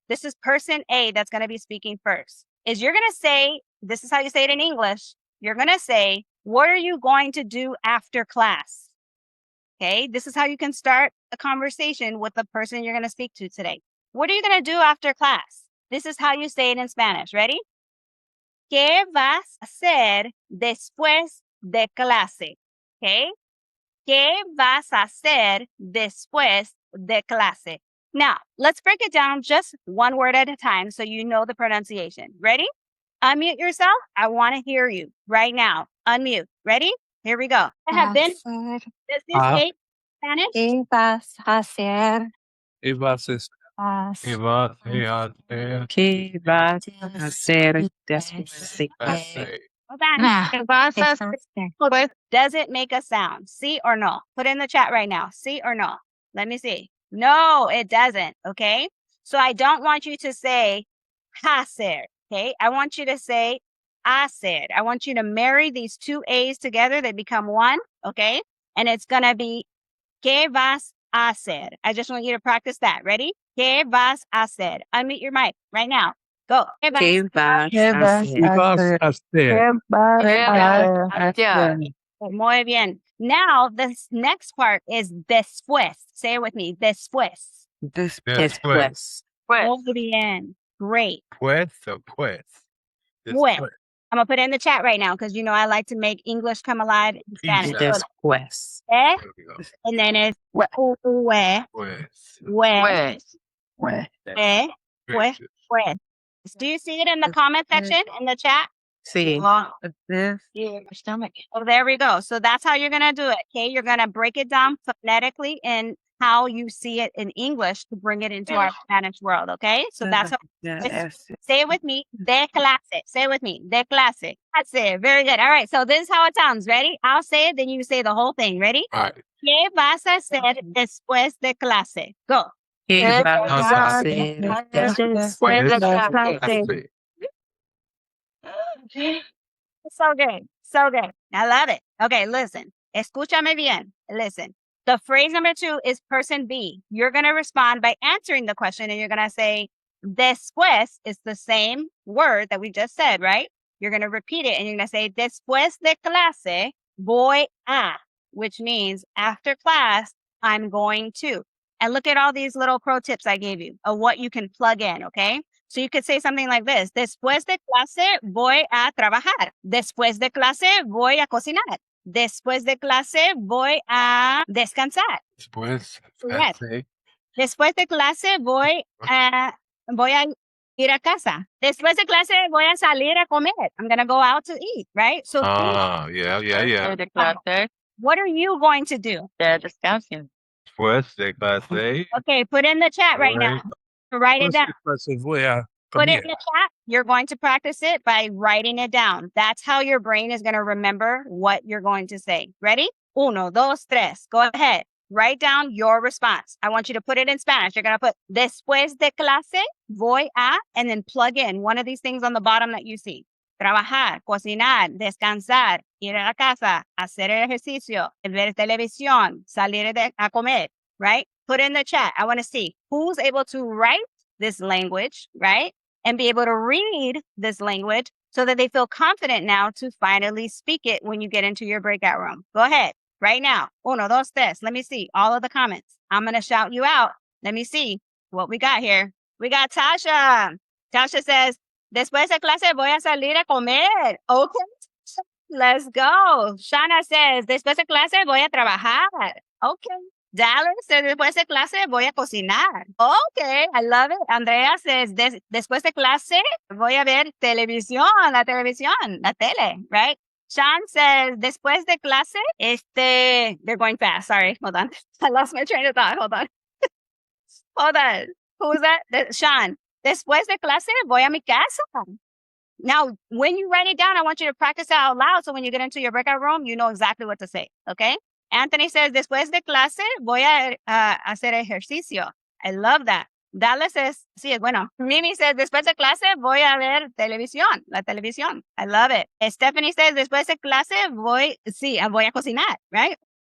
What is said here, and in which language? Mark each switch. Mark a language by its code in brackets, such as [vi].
[en] This is person A that's going to be speaking first. Is you're going to say, this is how you say it in English. You're going to say, "What are you going to do after class?" Okay. This is how you can start a conversation with the person you're going to speak to today. What are you going to do after class? This is how you say it in Spanish. Ready? [es] ¿Qué vas a hacer después de clase? Okay? ¿Qué vas a hacer después de clase? [en] Now, let's break it down just one word at a time so you know the pronunciation. Ready? Unmute yourself. I want to hear you right now. Unmute. Ready? Here we go. I have been. [es] Hacer. [en] Does this eight Spanish? [es] ¿Qué vas a hacer? ¿Qué vas a hacer? ¿Qué vas a hacer? ¿Qué vas a hacer después de [en] Hold on. [es] ¿Qué vas a hacer? [en] Pues, does it make a sound? Sí or no? Put in the chat right now. Sí or no? Let me see. No, it doesn't. Okay. So I don't want you to say hacer. Okay. I want you to say hacer. I want you to marry these two A's together. They become one. Okay. And it's going to be [es] ¿qué vas a hacer? [en] I just want you to practice that. Ready? [es] ¿Qué vas a hacer? [en] Unmute your mic right now. Go. [es] ¿Qué vas ¿Qué a vas hacer? a hacer? Muy bien. [en] Now, this next part is después. Say it with me. Después. [es] Después. Muy bien. [en] Great. [es] Pues o pues? Pues. [en] I'm going to put it in the chat right now because, you know, I like to make English come alive in Spanish. [es] Después. [en] Eh, and then it's [es] Pues. pues. [en] Do you see it in the comment section in the chat? [es] Sí. [en] Oh, there we go. So that's how you're going to do it. Okay. You're going to break it down phonetically in how you see it in English to bring it into our Spanish world. Okay. So that's how. Say it with me. [es] De clase. [en] Say it with me. De clase. That's it. Very good. All right. So this is how it sounds. Ready? I'll say it. Then you say the whole thing. Ready? All right. [es] ¿Qué vas a hacer después de clase? [en] Go. [es] ¿Qué vas a hacer después de clase? [en] So good. So good. I love it. Okay, listen. [es] Escúchame bien. [en] Listen. The phrase number 2 is person B. You're going to respond by answering the question and you're going to say, después is the same word that we just said, right? You're going to repeat it and you're going to say, [es] después de clase voy a, [en] which means after class, I'm going to. And look at all these little pro tips I gave you of what you can plug in, okay? So you could say something like this. [es] Después de clase voy a trabajar. Después de clase voy a cocinar. Después de clase voy a descansar. Después. [en] Yes. [es] Después de clase voy a ir a casa. Después de clase voy a salir a comer. [en] I'm going to go out to eat, right? So Yeah. what are you going to do? [es] Después de clase. [en] Okay, put in the chat right now. Write it down. Put it in the chat. You're going to practice it by writing it down. That's how your brain is going to remember what you're going to say. Ready? [es] Uno, dos, tres. [en] Go ahead. Write down your response. I want you to put it in Spanish. You're going to put [es] después de clase, voy a, [en] and then plug in one of these things on the bottom that you see. [es] Trabajar, cocinar, descansar, ir a la casa, hacer ejercicio, ver televisión, salir a comer, right? [en] Put in the chat. I want to see who's able to write this language, right? And be able to read this language so that they feel confident now to finally speak it when you get into your breakout room. Go ahead right now. [es] Uno, dos, tres. [en] Let me see all of the comments. I'm going to shout you out. Let me see what we got here. We got Tasha. [es] Tasha says, después de clase voy a salir a comer. [en] Okay. Let's go. [es] Shana says, después de clase voy a trabajar. Okay. Dallas says, después de clase voy a cocinar. [en] Okay, I love it. [es] Andrea says, después de clase voy a ver televisión, la tele, right? [en] Sean says, [es] después de clase, [en] they're going fast. Sorry, hold on. I lost my train of thought. Hold on. Hold on. Who was that? Sean. [es] Después de clase voy a mi casa. [en] Now, when you write it down, I want you to practice it out loud so when you get into your breakout room, you know exactly what to say, okay? [es] Anthony says, después de clase voy a hacer ejercicio. [en] I love that. [es] Dallas says, sí, es bueno. Mimi says, después de clase voy a ver televisión, la televisión. [en] I love it. [es] Stephanie says, después de clase voy a cocinar, right?